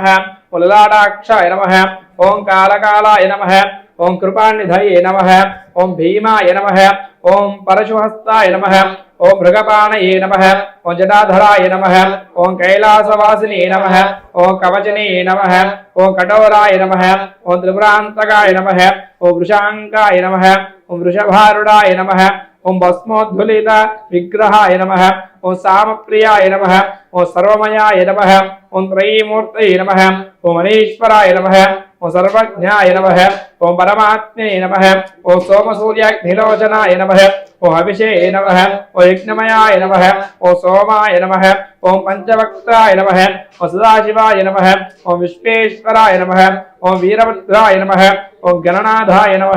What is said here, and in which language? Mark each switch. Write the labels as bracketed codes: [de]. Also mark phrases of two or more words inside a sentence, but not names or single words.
[sa] ఓం లలాటాక్షాయ నమః ఓం కాలకాలాయ నమః ఓం కృపానిధయే నమః ఓం భీమాయ నమః ఓం పరశుహస్తాయ నమః ఓం మృగపాణయే నమః ఓం జటాధరాయ నమః ఓం కైలాసవాసినే నమః ఓం కవచనే నమః ఓం కఠోరాయ నమః ఓం త్రిపురాంతకాయ నమః ఓం వృషాంకాయ నమః ఓం వృషభారుడాయ నమః ओम भस्मोद्धुलित विग्रहाय नमः ओम सामप्रियाय नमः ओम सर्वमयाय नमः ओम त्रयीमूर्तये नमः ओम अनीश्वराय नमः ओम सर्वज्ञाय नमः ओम परमात्मने नमः ओम सोमसूर्याग्निलोचनाय नमः ओम अभिषे नमः ओम यज्ञमयाय नमः ओम सोमाय नमः ओम पंचवक्त्राय नमः ओम सदाशिवाय नमः ओम विश्वेश्वराय नमः ओम वीरभद्राय नमः ओम गणनाथाय नमः